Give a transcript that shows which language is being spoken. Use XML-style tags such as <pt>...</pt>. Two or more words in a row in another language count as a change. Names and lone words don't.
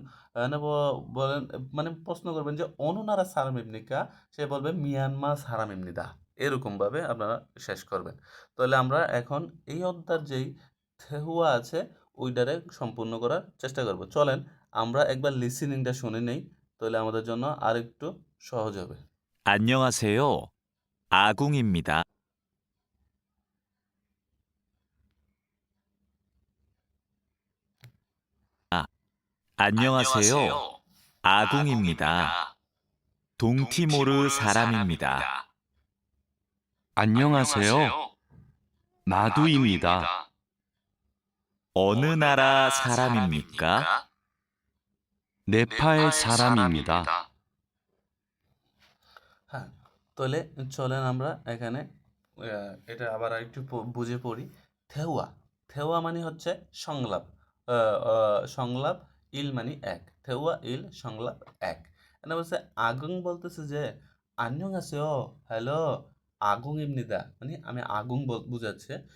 <bn>এখানে বলেন, মানে প্রশ্ন করবেন যে</bn> <ko>어느 나라 사람입니까,</ko> <bn>সে বলবে</bn> <ko>미얀마 사람입니다.</ko> <bn>এরকমভাবে আপনারা শেষ করবেন। তাহলে আমরা এখন এই অধ্যায়ের যেই থেহুয়া আছে ওইটারে সম্পূর্ণ করার চেষ্টা করব। চলেন আমরা একবার লিসেনিংটা শুনে নেই, তাহলে আমাদের জন্য আরেকটু সহজ হবে।</bn> <ko>안녕하세요. 아궁입니다. 안녕하세요. 아궁입니다. 동티모르 사람입니다. 안녕하세요. 마두입니다. 어느 나라 사람입니까? 네팔 사람입니다.</ko> <bn>হ্যাঁ, তাহলে চলেন আমরা এখানে এটা আবার একটু বুঝে পড়ি। থেওয়া, থেওয়া মানে হচ্ছে সংলাপ। সংলাপ, ইল মানে এক,</bn> <ko>대화 일</ko> <bn>সংলাপ এক। এখানে বলছে আগুন, বলতেছে যে আন্যং আছে ও হ্যালো, আগুন ইমনিদা মানে আমি আগুন বুঝাচ্ছে।</bn>